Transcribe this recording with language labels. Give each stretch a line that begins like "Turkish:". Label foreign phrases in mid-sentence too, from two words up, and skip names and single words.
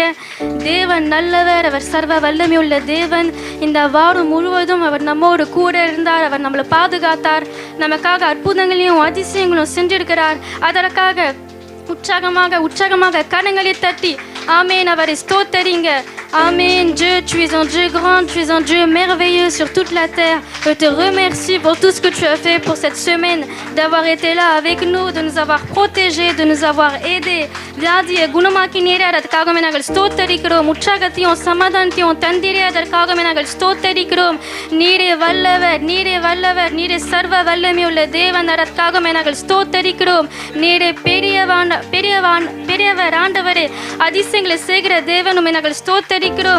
Tamil: தேவன் நல்லவர், அவர் சர்வ வல்லமை உள்ள தேவன். இந்த வாரம் முழுவதும் அவர் நம்மோடு கூட இருந்தார். அவர் நம்மளை பாதுகாத்தார். நமக்காக அற்புதங்களையும் அதிசயங்களும் செஞ்சிருக்கிறார். அதற்காக உற்சாகமாக கரங்களை தட்டி ஆமேன் அவரை ஸ்தோத்தரிங்க.
French: Amen. Dieu, tu es un Dieu grand, tu es un Dieu merveilleux sur toute la terre. Je te remercie pour tout ce que tu as fait pour cette semaine, d'avoir été là avec nous, de nous avoir protégés, de nous avoir aidés.
Tamil: வியாதியை குணமாக்கினீரே, அதற்காகவே நாங்கள் ஸ்தோத்தரிக்கிறோம். உற்சாகத்தையும் சமாதானத்தையும் தந்தீரே, அதற்காகவே நாங்கள் ஸ்தோத்தரிக்கிறோம். நீரே வல்லவர், நீரே வல்லவர், நீரே சர்வ வல்லமையுள்ள தேவன், அதற்காகவே நாங்கள் ஸ்தோத்தரிக்கிறோம். நீரே பெரியவர் ஆண்டவரே, அதிசயங்களை செய்கிற தேவன், உம்மை நாங்கள் ஸ்தோத்தரிக்கிறோம்.